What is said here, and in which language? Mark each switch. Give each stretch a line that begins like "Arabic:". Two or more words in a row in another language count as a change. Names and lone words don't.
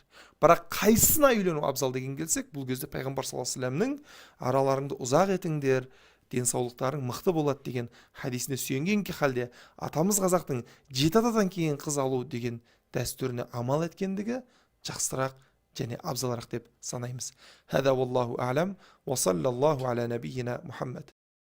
Kazakh: Бірақ қайсысына үйлену абзал деген келсек, бұл кезде пайғамбар
Arabic: صلى الله عليه
Kazakh: вассаламның араларыңды ұзақ етіңдер, денсаулықтарың мықты болады деген хадисіне сүйенген халде атамыз қазақтың 7 атадан кейін қыз алу деген дәстүріне амал еткендігі жақсырақ және абзалырақ деп санаймыз.
Arabic: هذا والله أعلم وصلى الله على نبينا محمد.